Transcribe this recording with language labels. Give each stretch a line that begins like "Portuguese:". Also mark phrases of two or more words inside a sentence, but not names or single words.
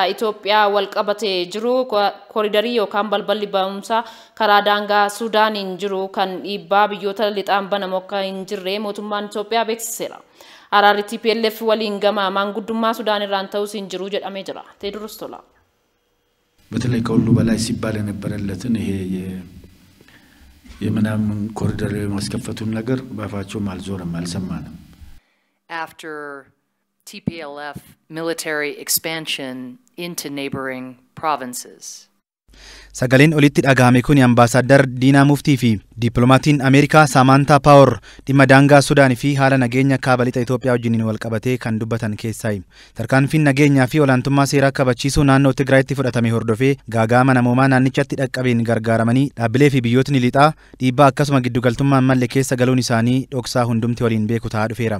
Oromo: Itoophiyaa wal qabatee jiru kooridarii yookaan balballi ba'umsaa karaa daangaa Suudaaniin jiru kan dhiibbaa biyyoota lixaan banamu akka hin jirre mootummaan Itoophiyaa beeksiseera. Araarri TPLF waliin gama maanguddummaa Sudaan irraan ta'us hin jiru jedhamee jira. Teedros Tola.
Amharic: በተለይ ከሁሉ በላይ ሲባል የነበረለትን ይሄ የምናምን ኮሪደር ማስከፈቱን ነገር ባፋቸውም አልዞረም አልሰማንም።
English: After TPLF military expansion into neighboring provinces.
Oromo: Sagaleen olitti dhagahame kun ambaasaadar Diinaa Muftii fi dippiloomatiin Ameerikaa Samantaa Paawar dhimma daangaa Sudaan fi haala nageenya kaaba lixa Itoophiyaa wajjin wal qabatee kan dubbatan keessaayi. Tarkaanfiin nageenyaa fi olaantummaa seeraa kabachiisuu naannoo Tigraayitti fudhatame hordofee gaaga'ama namoomaa naannichatti dhaqqabeen gargaaramanii dhaabbilee fi biyyootni lixaa dhiibbaa akkasuma giddugaltummaan malle keessa galuun isaanii dhoksaa hundumti waliin beeku ta'aa dhufeera.